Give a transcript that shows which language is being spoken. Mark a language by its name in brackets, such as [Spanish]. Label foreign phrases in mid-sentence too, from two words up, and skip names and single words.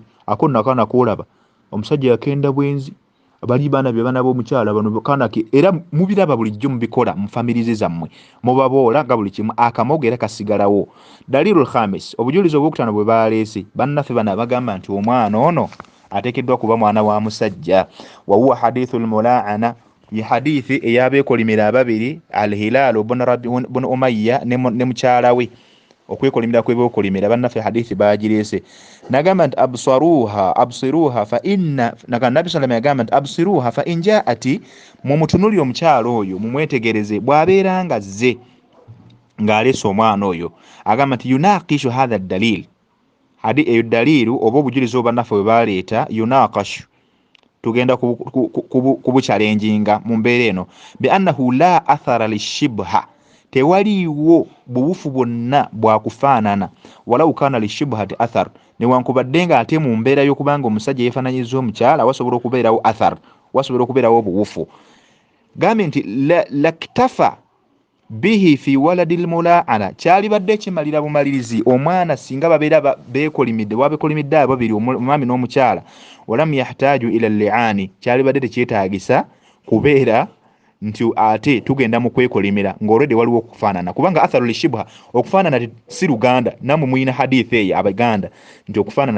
[Ganda] ako nakana koolaba omusajja yakenda bwenzi bali baana bana b'omukyala bano kanake era mubiraba bulijjo mubikola mu famirize zammwe mubaboola nga buli kimu akamogo era kasigalawo [Arabic] الدليل الخامس [Ganda] obujulizi obwokutaano bwe baleese bannaffe bano bagamba nti omwana ono ateekeddwa kuba mwana wa musajja wa huwa [Arabic] حديث الملاعنة [Ganda] ye hadithi eyabeekolimira ababiri alhilaal bun umayya ne mukyala we okwekolimira kwebyokolimira bannaffe hadithi bagireese nagamba nti [Arabic] أبصروها فإن النبي سلم [Ganda] yagamba nti [Arabic] أبصروها فإن جاءت [Ganda] mumutunuli omukyalo oyo mumwetegereze bw'abeera nga zze ng'aleese omwana oyo agamba nti [Arabic] يناقش هذا الدليل [Ganda] eyo daliru oba obujulizi obannaffe bwe baleeta yunaqashu tugenda kubukyalenjinga mu mbeera eno [Arabic] بأنه لا أثر للشبه [Ganda] tewaliiwo buwufu bwonna bwakufaanana [Arabic] ولو كان للشبهة أثر [Ganda] newankubadde nga ate mu mbeera y'okubanga omusajja yeefaananyiza omukyala wasobola okubeerawo athar wasobola okubeerawo obuwufu gambye nti [Arabic] لاكتفى به في ولد الملاعنة [Ganda] kyalibadde kimalira bumalirizi omwana singa babeera beekolimidde wabekolimidde ababiri omwami n'omukyala [Arabic] ولم يحتج إلى اللعان [Ganda] kyalibadde tekyetaagisa kubeera nti ate tugenda mu kwekolimira ng'olwedde waliwo okufaanana kubanga [Arabic] أثر للشبه [Ganda] okufaanana si luganda namwe muyina hadithi eyo abaganda nti okufaanana